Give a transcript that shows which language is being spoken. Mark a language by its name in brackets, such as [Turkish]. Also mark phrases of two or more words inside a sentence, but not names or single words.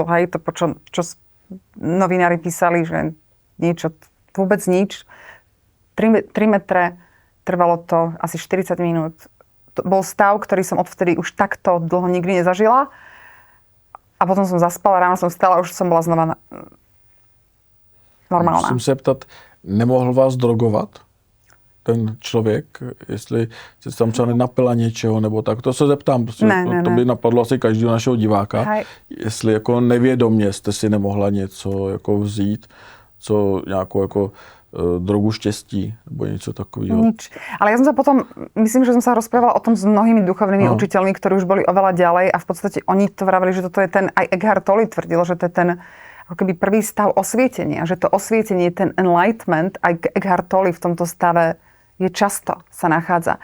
[Slovak] Hej, to, čo novinári písali, že niečo, vôbec nič. 3 metre, trvalo to asi 40 minút. To bol stav, ktorý som odvtedy už takto dlho nikdy nezažila. A potom som zaspala, ráno som vstala a už som bola znova normálna. [Czech] Musím se ptat, nemohl vás drogovat ten člověk, jestli se tam třeba nenapila něčeho, nebo tak, to se zeptám, prostě to by napadlo asi každého našeho diváka, jestli jako nevědomě jste si nemohla něco jako vzít, co nějakou jako drogu štěstí, nebo něco takového. [Slovak] Nič. Ale ja som sa potom, myslím, že som sa rozprávala o tom s mnohými duchovnými učiteľmi, ktorí už boli oveľa ďalej a v podstate oni to vravili, že toto je ten, aj Eckhart Tolle tvrdil, že to je ten ako keby prvý stav osvietenia, že to osvietenie, ten enlightenment, aj Eckhart Tolle v tomto stave je často sa nachádza.